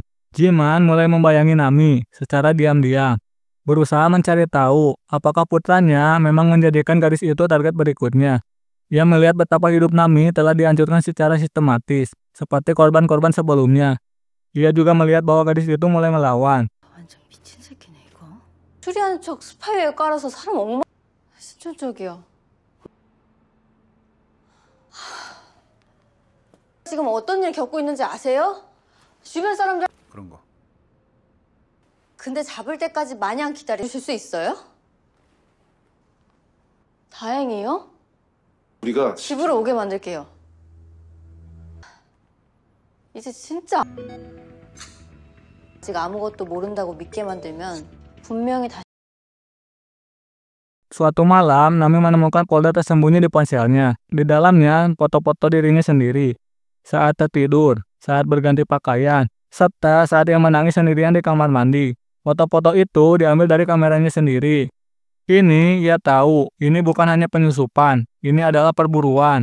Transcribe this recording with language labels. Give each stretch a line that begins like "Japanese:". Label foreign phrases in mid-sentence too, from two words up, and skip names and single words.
Indonesian: Jiman mulai membayangi Nami secara diam-diam, berusaha mencari tahu apakah putranya memang menjadikan gadis itu target berikutnya. Ia melihat betapa hidup Nami telah dihancurkan secara sistematis, seperti korban-korban sebelumnya. Ia juga melihat bahwa gadis itu mulai melawan.
Korean: 완전 미친 새끼네 이거. 추리하는 척 스파이웨어 깔아서 사람 신천적이야. 지금 어떤 일 겪고 있는지 아세요? 주변 사람들. 그런 거. 근데 잡을 때까지 마냥 기다리실 수 있어요? 다행이요. 우리가 집으로 오게 만들게요. 이제 진짜 아직 아무것도 모른다고 믿게 만들면 분명히 다시.
Indonesian: Suatu malam, Nami menemukan folder tersembunyi di ponselnya. Di dalamnya, foto-foto dirinya sendiri. Saat tertidur, saat berganti pakaian, serta saat ia menangis sendirian di kamar mandi. Foto-foto itu diambil dari kameranya sendiri. Kini ia tahu, ini bukan hanya penyusupan, ini adalah perburuan.